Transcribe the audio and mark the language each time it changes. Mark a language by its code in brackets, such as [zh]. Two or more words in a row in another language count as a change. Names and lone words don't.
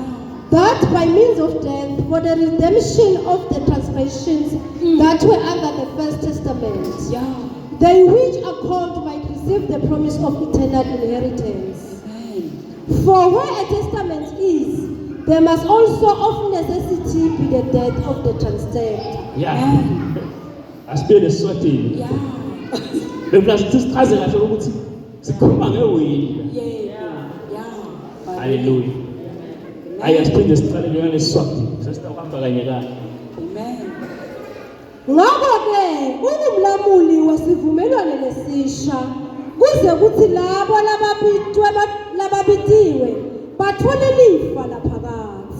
[en] that by means of death for the redemption of the transgressions that were under the first testament, Yeah. they which are called might receive the promise of eternal inheritance. Amen. For where a testament is, there must also of necessity be the death of the transgressor. Yeah. [ss] Asibele eswatini. Yeah. Befuna sichaze kahle ukuthi sikhuluma ngewili. Yeah. Hallelujah. Ayasiphinde siqale ngale swati. Sesitawuhamba kanye kanye. Amen. Ngakho-ke ungumlamuli wesivumelwano lesisha kuze kuthi labo lababitiwe bathole lifa laphakade.